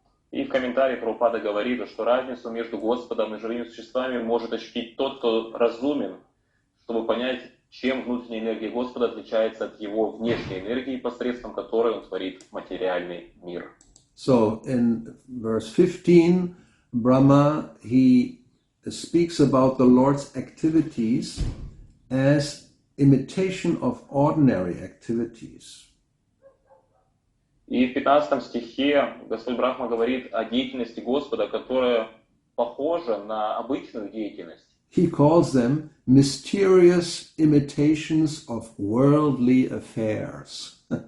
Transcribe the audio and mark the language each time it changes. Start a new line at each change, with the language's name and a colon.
Russian: И в комментарии Прабхупада говорит, что разницу между Господом и живыми существами может ощутить тот, кто разумен, чтобы понять, чем внутренняя энергия Господа отличается от его внешней энергии, посредством которой он творит материальный мир.
English: So in verse 15, Brahma, he speaks about the Lord's activities as imitation of ordinary activities.
Russian: И в 15 стихе Господь Брахма говорит о деятельности Господа, которая похожа на обычную деятельность.
English: He calls them mysterious imitations of worldly affairs.